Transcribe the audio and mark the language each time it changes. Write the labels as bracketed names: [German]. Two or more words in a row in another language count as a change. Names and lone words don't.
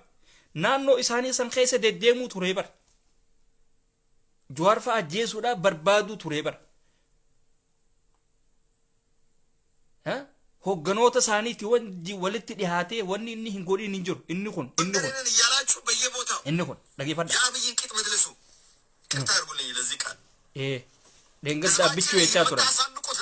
[Oromo] Naannoo isaanii san keessa deddeemuu ture bar. Jawaar fa'a ajjeesuudha barbaaduu ture bar. Hogganoota isaaniiti walitti dhihaatee wanni inni hin godhin hin jiru. Inni kun. Inni kun dhageeffadha. [Amharic] የአብይን ቂጥ መድረሱ ቅርታ አድርጉልኝ ለዚህ ቃል [Oromo] dheengadda abbichuu jechaa turan.